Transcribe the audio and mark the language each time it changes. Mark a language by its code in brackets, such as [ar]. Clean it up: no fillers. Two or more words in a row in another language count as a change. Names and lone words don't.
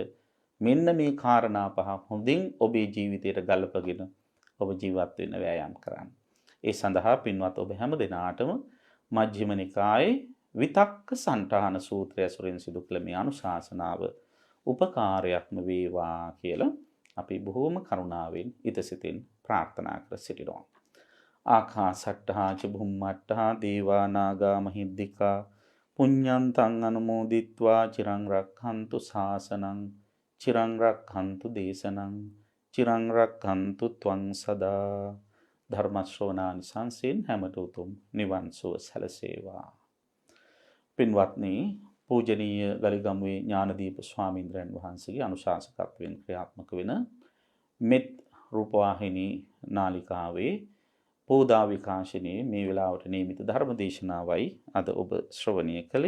[si] මෙන්න මේ කාරණා පහ හොඳින් ඔබේ ජීවිතයට ගලපගෙන ඔබ ජීවත් වෙන්න වෑයම් කරන්න. ඒ සඳහා පින්වත් ඔබ හැම දිනාටම මජ්ක්‍ධිම නිකායේ විතක්ක සන්ඨාන සූත්‍රය ඇසුරින් සිදු කළ මේ අනුශාසනාව උපකාරයක්ම වේවා කියලා අපි බොහෝම කරුණාවෙන් ඉතසිතින් ප්‍රාර්ථනා කර සිටිනවා. [pi] ආකාසට්ඨා ච බුම්මට්ඨා දේවා නාග මහිද්దికා පුඤ්ඤන්තං අනුමෝදිත්වා චිරං රක්ඛන්තු ශාසනං චිරං රක්ඛන්තු දේශනං චිරං රක්ඛන්තු ත්වං සදා. [si] ධර්ම ශ්‍රවණානිසංසයෙන් හැමත උතුම් නිවන් සුව සැලසේවා. පින්වත්නි, පූජනීය ගලිගමුවේ ඥානදීප ස්වාමීන්ද්‍රයන් වහන්සේගේ අනුශාසකත්වයෙන් ක්‍රියාත්මක වෙන මෙත් රූපවාහිනී නාලිකාවේ පෝදා විකාශනයේ මේ වෙලාවට නියමිත ධර්ම දේශනාවයි අද ඔබ ශ්‍රවණය කළේ.